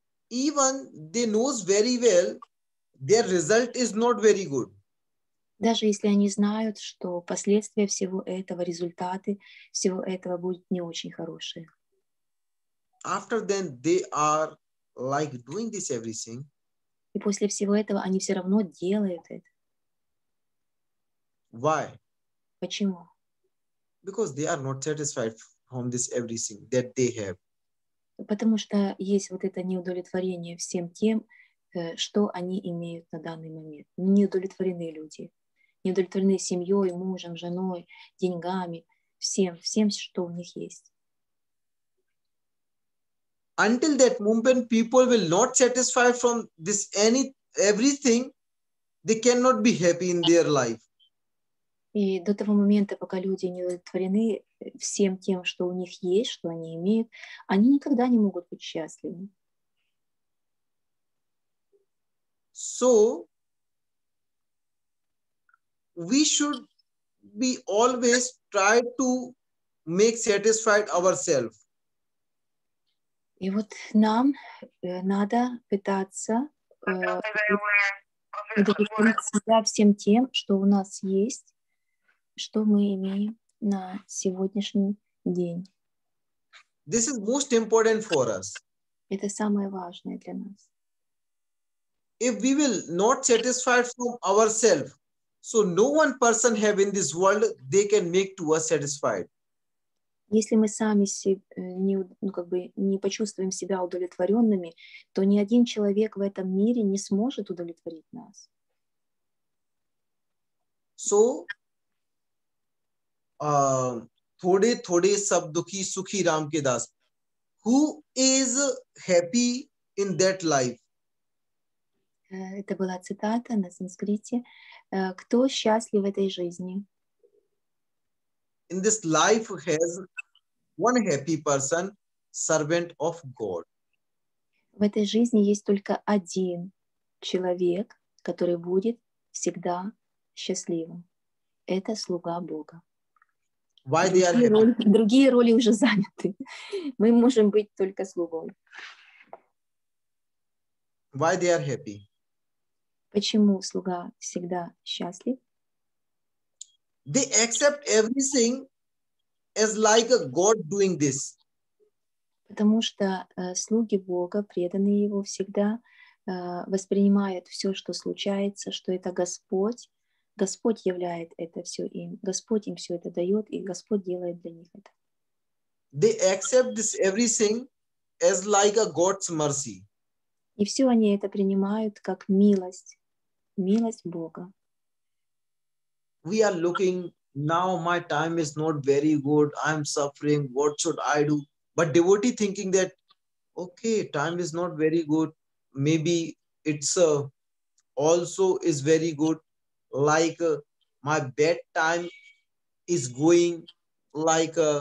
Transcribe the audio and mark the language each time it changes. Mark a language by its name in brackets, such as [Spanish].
[English] Even they knows very well their result is not very good. [Russian] Даже если они знают, что последствия всего этого, результаты всего этого будут не очень хорошие. [English] After then, they are like doing this everything. [Russian] И после всего этого они все равно делают это. [English] Why? [Russian] Почему? [English] Because they are not satisfied from this everything that they have. [Russian] Потому что есть вот это неудовлетворение всем тем, что они имеют на данный момент. Неудовлетворены люди. Не удовлетворены семьей, мужем, женой, деньгами, всем, что у них есть. [English] Until that moment, people will not satisfy from this everything. They cannot be happy in their life. [Russian] И до того момента, пока люди не удовлетворены всем тем, что у них есть, что они имеют, они никогда не могут быть счастливы. [English] So, we should be always try to make satisfied ourselves. [Russian] И вот нам надо пытаться удовлетворить себя всем тем, что у нас есть, что мы имеем на сегодняшний день. [English] This is most important for us. [Russian] Это самое важное для нас. [English] If we will not satisfied from ourselves, so no one person have in this world they can make to us satisfied. [Russian] Если мы сами не почувствуем себя удовлетворенными, то ни один человек в этом мире не сможет удовлетворить нас. [Hindi] So, थोड़े थोड़े सब दुखी सुखी राम के दास. [English] Who is happy in that life? [Russian] Это была цитата на санскрите. Кто счастлив в этой жизни? [English] In this life has one happy person, servant of God. [Russian] В этой жизни есть только один человек, который будет всегда счастливым. Это слуга Бога. [English] Why they are happy? [Russian] Другие роли уже заняты. Мы можем быть только слугой. [English] Why they are happy? [Russian] Почему слуга всегда счастлив? [English] They accept everything as like a God doing this. [Russian] Потому что слуги Бога, преданные Его, всегда воспринимают все, что случается, что это Господь. Господь являет это все им. Господь им все это дает, и Господь делает для них это. [English] They accept this everything as like a God's mercy. [Russian] И все они это принимают как милость Бога. [English] We are looking now, my time is not very good. I'm suffering. What should I do? But devotee thinking that, okay, time is not very good. Maybe it's also is very good. Like my bedtime is going like